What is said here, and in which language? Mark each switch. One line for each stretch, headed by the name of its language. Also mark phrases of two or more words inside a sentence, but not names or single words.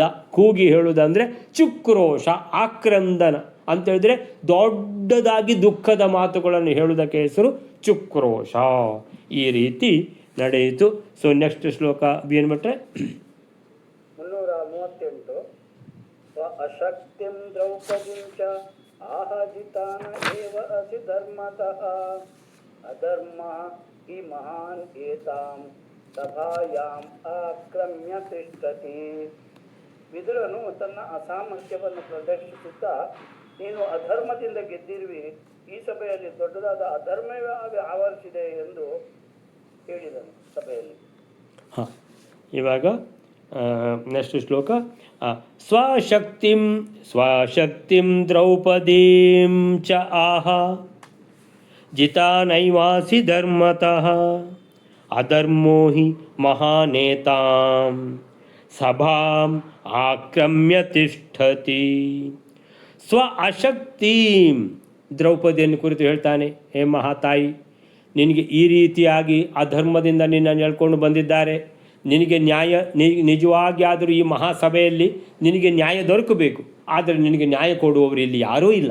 Kannada: ಕೂಗಿ ಹೇಳುವುದಂದರೆ ಚುಕ್ರೋಶ, ಆಕ್ರಂದನ ಅಂತೇಳಿದರೆ ದೊಡ್ಡದಾಗಿ ದುಃಖದ ಮಾತುಗಳನ್ನು ಹೇಳುವುದಕ್ಕೆ ಹೆಸರು ಚುಕ್ರೋಶ. ಈ ರೀತಿ ನಡೆಯಿತು.
English: so next
Kannada: ಶ್ಲೋಕ ಏನು ಬಿಟ್ಟರೆ
Sanskrit: 338 ಸ್ವ ಅಶಕ್ತಿಂ ದ್ರೌಪದಿಂ ಚ ಆಹಜಿತಾನ ಏವ ಅಸಿ ಧರ್ಮತಃ ಅಧರ್ಮ ಹಿ ಮಹಾನ್ ಏತಾಂ ಸಭಾಯಾಂ ಆಕ್ರಮ್ಯ ತಿಷ್ಠತಿ.
Kannada: ವಿದುರನು ತನ್ನ ಅಸಾಮರ್ಥ್ಯವನ್ನು ಪ್ರದರ್ಶಿಸುತ್ತಾ, ನೀನು ಅಧರ್ಮದಿಂದ ಗೆದ್ದಿರುವಿ, ಈ ಸಭೆಯಲ್ಲಿ ದೊಡ್ಡದಾದ ಅಧರ್ಮವೇ ಆವರಿಸಿದೆ ಎಂದು ಹೇಳಿದನು ಸಭೆಯಲ್ಲಿ. ಹಾಂ, ಇವಾಗ ನೆಕ್ಸ್ಟ್ ಶ್ಲೋಕ
Sanskrit: ಸ್ವಶಕ್ತಿಂ ದ್ರೌಪದೀಂ ಚ ಆಹ ಜಿತಾನೈವಾಸಿ ಧರ್ಮತಃ ಅಧರ್ಮೋ ಹಿ ಮಹಾನೇತಾಂ ಸಭಾಂ ಆಕ್ರಮ್ಯ ತಿಷ್ಠತಿ. ಸ್ವ ಅಶಕ್ತಿಂ
Kannada: ದ್ರೌಪದಿಯನ್ನು ಕುರಿತು ಹೇಳ್ತಾನೆ, ಹೇ ಮಹಾತಾಯಿ, ನಿನಗೆ ಈ ರೀತಿಯಾಗಿ ಅಧರ್ಮದಿಂದ ನಿನ್ನನ್ನು ಎಳ್ಕೊಂಡು ಬಂದಿದ್ದಾರೆ, ನಿನಗೆ ನ್ಯಾಯ ನಿಜವಾಗಿ ಆದರೂ ಈ ಮಹಾಸಭೆಯಲ್ಲಿ ನಿನಗೆ ನ್ಯಾಯ ದೊರಕಬೇಕು, ಆದರೆ ನಿನಗೆ ನ್ಯಾಯ ಕೊಡುವವರು ಇಲ್ಲಿ ಯಾರೂ ಇಲ್ಲ.